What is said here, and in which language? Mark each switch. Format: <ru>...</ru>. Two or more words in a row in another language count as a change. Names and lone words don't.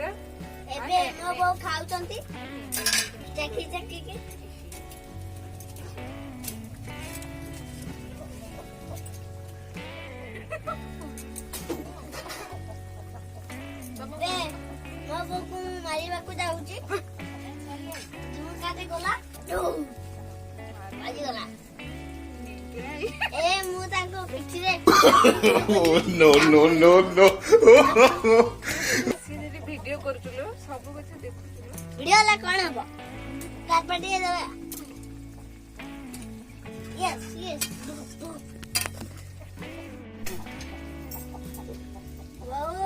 <or>ଏବେ ମୋ ବୋଉ ଖାଉଛନ୍ତି ଚାଖି ଚାଖିକି ମୋ ବୋଉକୁ ମୁଁ ମାରିବାକୁ ଯାଉଛି କାଟେ ଗଲା ମାରିଗଲା ଏ ମୁଁ ତାଙ୍କ ପିଠିରେ</or> <en>Oh, no, no, no, no.</en> <or>ଭିଡିଓ କରୁଥିଲୁ ସବୁ କଥା ଦେଖୁଥିଲୁ ଭିଡିଓ ହେଲା କଣ ହବ କାଟ ଟିକେ ଦେବା</or> <en>yes yes</en> <or>ବୋଉ</or>